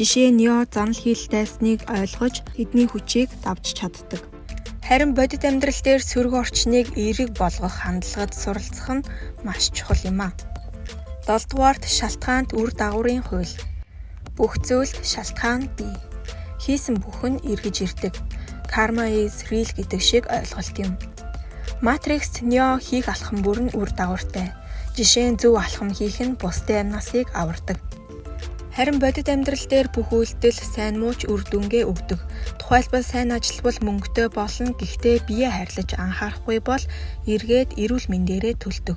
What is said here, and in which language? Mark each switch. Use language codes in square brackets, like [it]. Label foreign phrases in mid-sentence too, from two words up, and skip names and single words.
[mn] Жишээ нь Нео занал хийл дайсныг ойлгож тэдний хүчийг давж чаддаг. Харин бодит амьдрал дээр сөрөг орчныг эерэг болгох хандлагад суралцах нь маш чухал юм а. 7 дугаарт шалтгаанд үр дагаврын хууль. Бүх зүйлд шалтгаан бий. Хийсэн бүх нь эргэж ирдэг. [en] Karma is real [mn] гэдэг шиг ойлголт юм. Матрикст Нео хийх алхам бүр нь үр дагавартай. Жишээ нь зөв алхам хийх нь бусдын амнасыг авардаг. Харин бодит амьдрал дээр бүх үйлдэл сайн мууч үр дүнгээ өгдөг. Тухайлбал сайн ажилбал мөнгөтэй болно, гэхдээ биеэ хайрлаж анхаарахгүй бол эргээд эрүүл мэндээрээ төлдөг.